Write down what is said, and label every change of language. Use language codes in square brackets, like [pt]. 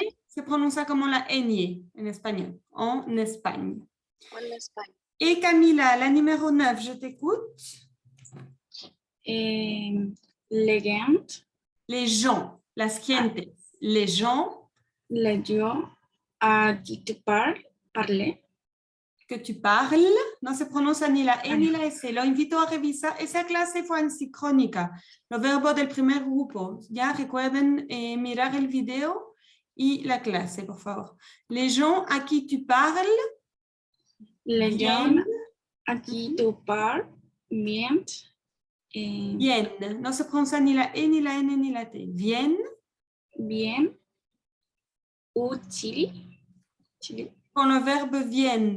[es] N se pronuncia como la ñ en español. [fr] En Espagne. [es] En España. [fr] Et Camila, la numéro 9, je t'écoute. Les gens, Les gens, [es] las gentes. [fr] Les gens les gens à qui tu parles, parler. que tu parles, [es] no se pronuncia ni la E ni la S. Lo invito a revisar. Esa clase fue en sincrónica, los verbos del primer grupo. Ya recuerden mirar el video y la clase, por favor. [fr] Les gens à qui tu parles Les gens viennent. à qui tu parles, viennent. [es] Viennent. No se pronuncia ni la E, ni la N, ni la T. Viennent. [fr] Bien. Ou Chili. Chili. Con le verbe viennent.